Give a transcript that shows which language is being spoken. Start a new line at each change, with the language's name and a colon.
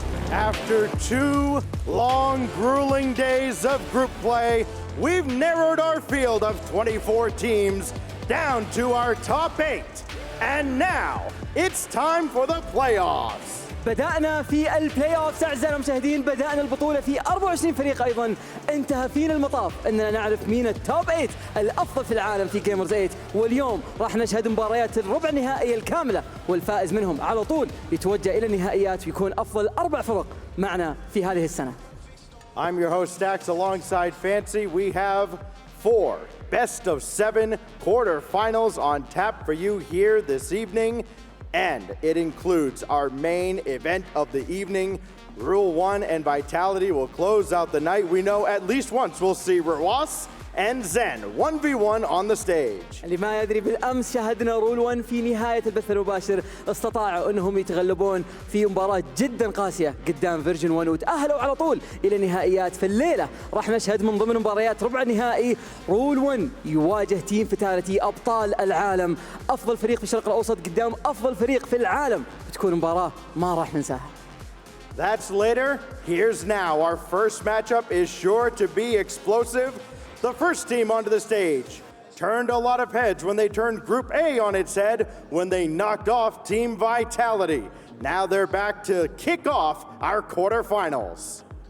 English: After 2 long, grueling days of group play, we've narrowed our field of 24 teams down to our top 8. And now, it's time for the playoffs.
Arabic: بدأنا في البلاي اوف أعزائنا المشاهدين، بدأنا البطولة في 24 فريق أيضا. انتهى فينا المطاف أننا نعرف مين التوب 8 الأفضل في العالم في جيمرز 8، واليوم راح نشهد مباريات الربع النهائية الكاملة، والفائز منهم على طول يتوجه إلى النهائيات ويكون أفضل 4 فرق معنا في هذه السنة.
English: I'm your host Stax alongside Fancy. We have 4 best of 7 quarterfinals on tap for you here this evening. And it includes our main event of the evening. Rule 1 and Vitality will close out the night. We know at least once we'll see Rawas and Zen 1v1 on the stage.
Arabic: اللي ما يدري، بالأمس شاهدنا رول 1 في نهاية البث المباشر، استطاعوا أنهم يتغلبون في مباراة جدا قاسية قدام فيرجن 1 وتأهلوا على طول إلى النهائيات. في الليلة راح نشهد من ضمن مباريات ربع النهائي رول 1 يواجه تيم فتاليتي أبطال العالم، أفضل فريق في الشرق الأوسط قدام أفضل فريق في العالم. بتكون مباراة ما راح ننساها.
English: That's later. Here's now. Our first matchup is sure to be explosive. The first team onto the stage turned a lot of heads when they turned Group A on its head when they knocked off Team Vitality. Now they're back to kick off our quarterfinals.